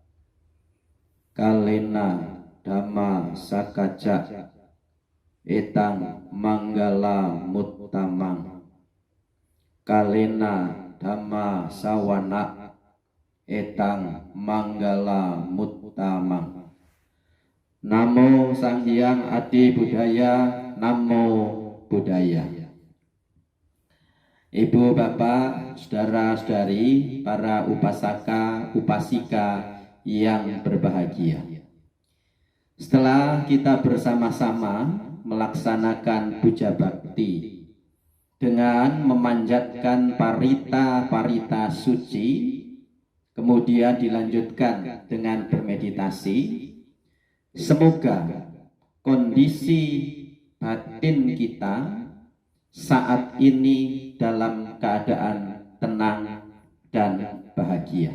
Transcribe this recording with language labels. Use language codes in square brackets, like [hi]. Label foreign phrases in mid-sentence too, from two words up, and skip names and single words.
[pi] Kalena dhamma sakaca etang manggala muttamang. Kalena dhamma sawana etang manggala muttamang. Namo Sang Hyang Adi Budaya. Namo Buddhaya. [id] Ibu, bapak, saudara-saudari, para upasaka, upasika yang berbahagia. Setelah kita bersama-sama melaksanakan puja bakti dengan memanjatkan parita-parita suci, kemudian dilanjutkan dengan bermeditasi, semoga kondisi batin kita saat ini dalam keadaan tenang dan bahagia.